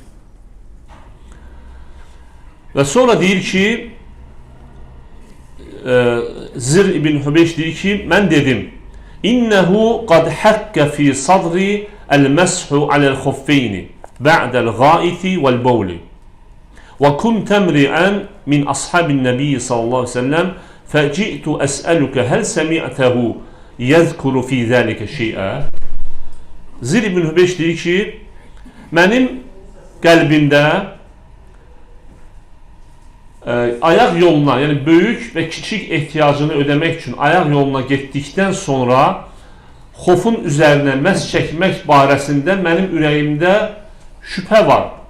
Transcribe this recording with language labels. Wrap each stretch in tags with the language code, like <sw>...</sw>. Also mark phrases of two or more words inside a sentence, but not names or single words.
<az>Və sonra deyir ki, Zir ibn Hübeyş deyir ki, mən dedim,</az> <ar>إنه قد حك في صدري المسح على الخفين بعد الغائط والبول وكنت امرأ من أصحاب النبي صلى الله عليه وسلم فجئت أسألك هل سمعته يذكر في ذلك شيئا.</ar> <az>Zir ibn Hübeyş deyir ki, mənim qəlbimdə ayaq yoluna, yəni böyük və kiçik ehtiyacını ödəmək üçün ayaq yoluna getdikdən sonra xofun üzərinə məhz çəkmək barəsində mənim ürəyimdə şübhə var.</az>